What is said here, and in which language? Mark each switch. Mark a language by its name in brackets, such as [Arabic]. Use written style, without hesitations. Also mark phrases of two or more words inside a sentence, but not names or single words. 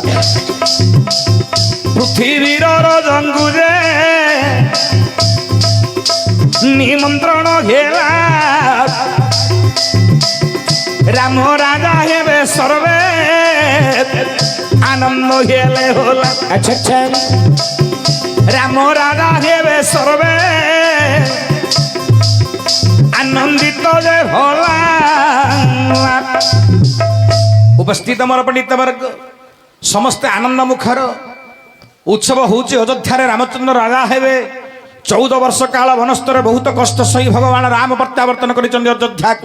[Odia] ପୃଥିବୀର ରଜଙ୍କୁ ଯେ ନିମନ୍ତ୍ରଣ ହେଲା ରାମ ରାଜା ହେବେ ସର୍ବେ ଆନନ୍ଦ ହେଲେ होला [Hindi] अच्छा अच्छा [Odia] ରାମ ରାଜା ହେବେ ସର୍ବେ ଆନନ୍ଦିତ ଯେ होला ଉପସ୍ଥିତ ମୋର ପଣ୍ଡିତ ବର୍ଗ ସମସ୍ତେ ଆନନ୍ଦ ମୁଖର ଉତ୍ସବ ହେଉଛି ଅଯୋଧ୍ୟାରେ ରାମଚନ୍ଦ୍ର ରାଜା ହେବେ 14 ବର୍ଷ କାଳ ବନସ୍ତରେ ବହୁତ କଷ୍ଟ ସହି ଭଗବାନ ରାମ ପ୍ରତ୍ୟାବର୍ତ୍ତନ କରିଛନ୍ତି ଅଯୋଧ୍ୟାକୁ